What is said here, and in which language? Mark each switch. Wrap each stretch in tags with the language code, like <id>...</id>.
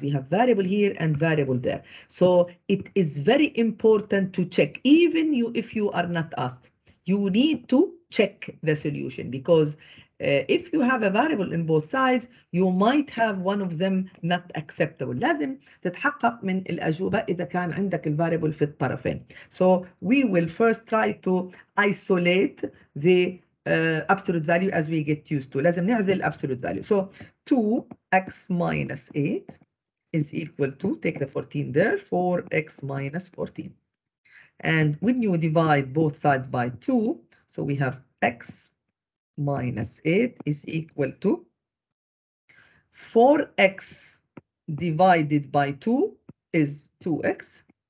<en>We have variable here and variable there. So it is very important to check, even if you are not asked. You need to check the solution, because if you have a variable in both sides, you might have one of them not acceptable.</en> <ar>لازم تتحقق من الأجوبة إذا كان عندك الفاريبل في الطرفين.</ar> <en>So we will first try to isolate the absolute value as we get used to.</en> <ar>لازم نعزل</ar> <en>absolute value. So 2x minus 8 is equal to, take the 14 there, 4x minus 14. And when you divide both sides by 2, so we have x minus 8 is equal to 4x divided by 2 is 2x.</en>